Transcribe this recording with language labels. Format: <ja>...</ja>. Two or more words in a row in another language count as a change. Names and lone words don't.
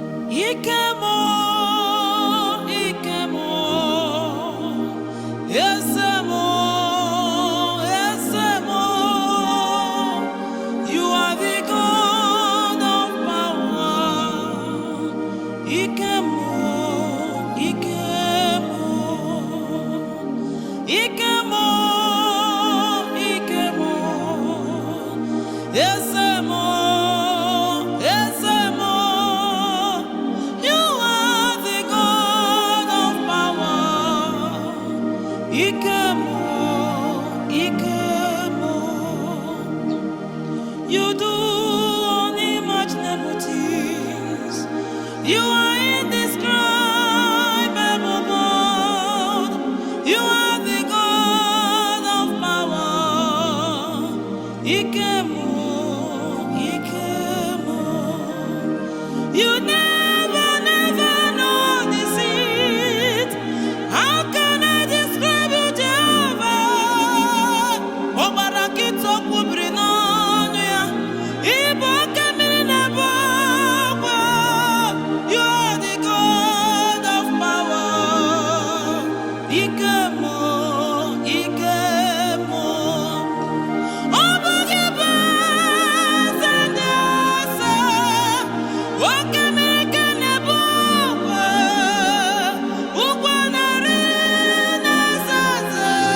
<ig>Ike m, ike m, eze m, eze m,</ig> <en>you are the God of power.</en> <ig>Ike m, ike m. Ike mo, ike mo, eze mo, eze mo.</ig> <en>You are the God of power.</en> <ig>Ike mo, ike mo.</ig> <en>You do unimaginable things. You are indescribable God. You are the God of power.</en> <ig>Ike mụ, ike mụ.</ig> <en>You never, never know deceit. How can I describe you, Jehovah?</en> <ig>Ọ gbara nkịta, o kwubiri n'ọnụ ya. Ị bụ oke mmiri na-ebu ọkwa.</ig> <en>You are the God of power.</en> <ig>Ike mụ, ike mụ. Ọ bụ gị bụ eze ndị eze. Oke mere ka na-ebu ụwa. Ụgwọ narị na-eze eze.</ig>